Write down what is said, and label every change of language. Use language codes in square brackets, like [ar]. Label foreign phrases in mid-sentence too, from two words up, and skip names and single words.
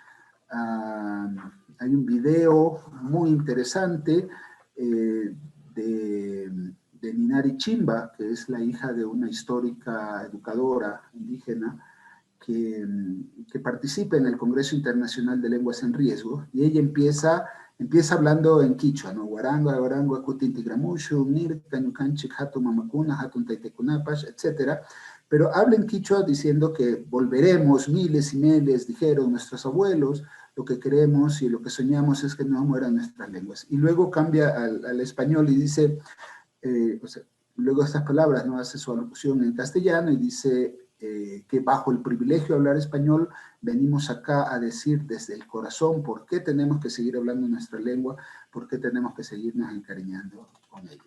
[es] Hay un video muy interesante de Ninari Chimba, que es la hija de una histórica educadora indígena que participa en el Congreso Internacional de Lenguas en Riesgo, y ella empieza hablando en quichua, ¿no? [qu] Guaranga, guarango, acutintigramushu, nirka, ñucanchik, hatun mamakuna, hatun taitecunapash, [es] etc. Pero habla en quichua diciendo que volveremos, miles y miles, dijeron nuestros abuelos, lo que queremos y lo que soñamos es que no mueran nuestras lenguas. Y luego cambia al español y dice, o sea, luego estas palabras, ¿no? Hace su alocución en castellano y dice que bajo el privilegio de hablar español venimos acá a decir desde el corazón por qué tenemos que seguir hablando nuestra lengua, por qué tenemos que seguirnos encariñando con ella.